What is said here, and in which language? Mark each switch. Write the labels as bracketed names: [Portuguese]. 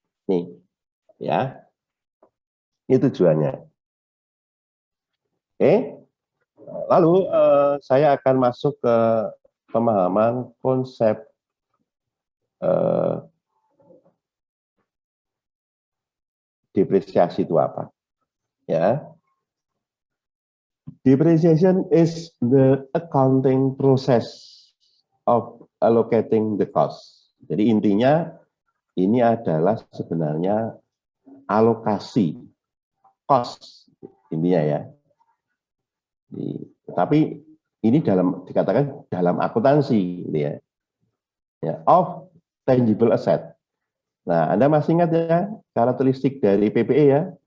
[Indonesian] Nih ya. Itu tujuannya. Oke. Lalu saya akan masuk ke pemahaman konsep depresiasi itu apa. [English] Ya, depreciation is the accounting process of allocating the cost. [Indonesian] Jadi intinya ini adalah sebenarnya alokasi cost intinya ya. Tapi ini dikatakan dalam akuntansi gitu ya. Ya, [English] of tangible asset. [Indonesian] Nah, Anda masih ingat ya karakteristik dari PPE ya?